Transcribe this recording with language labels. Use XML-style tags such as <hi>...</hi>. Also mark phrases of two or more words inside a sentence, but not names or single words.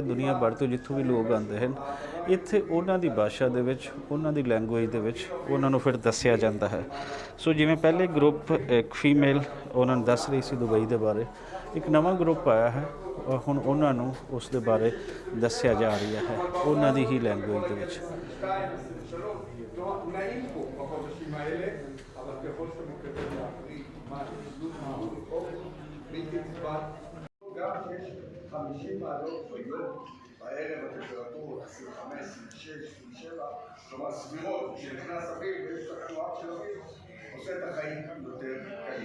<pa>ਦੁਨੀਆ ਭਰ ਤੋਂ ਜਿੱਥੋਂ ਵੀ ਲੋਕ ਆਉਂਦੇ ਹਨ, ਇੱਥੇ ਉਹਨਾਂ ਦੀ ਭਾਸ਼ਾ ਦੇ ਵਿੱਚ, ਉਹਨਾਂ ਦੀ ਲੈਂਗੁਏਜ ਦੇ ਵਿੱਚ ਉਹਨਾਂ ਨੂੰ ਫਿਰ ਦੱਸਿਆ ਜਾਂਦਾ ਹੈ। ਸੋ ਜਿਵੇਂ ਪਹਿਲੇ ਗਰੁੱਪ ਇੱਕ ਫੀਮੇਲ ਉਹਨਾਂ ਨੂੰ ਦੱਸ ਰਹੀ ਸੀ ਦੁਬਈ ਦੇ ਬਾਰੇ, ਇੱਕ ਨਵਾਂ ਗਰੁੱਪ ਆਇਆ ਹੈ, ਹੁਣ ਉਹਨਾਂ ਨੂੰ ਉਸ ਦੇ ਬਾਰੇ ਦੱਸਿਆ ਜਾ ਰਿਹਾ ਹੈ ਉਹਨਾਂ ਦੀ ਹੀ ਲੈਂਗੁਏਜ ਦੇ ਵਿੱਚ।</pa> <he>גם שיש 50 מעלות ביום, בערב הטמפרטורות 25, 26, 27, כלומר סבירות, כשנכנס אביב ויש את התנועה של אביב, עושה את החיים יותר קלים.</he>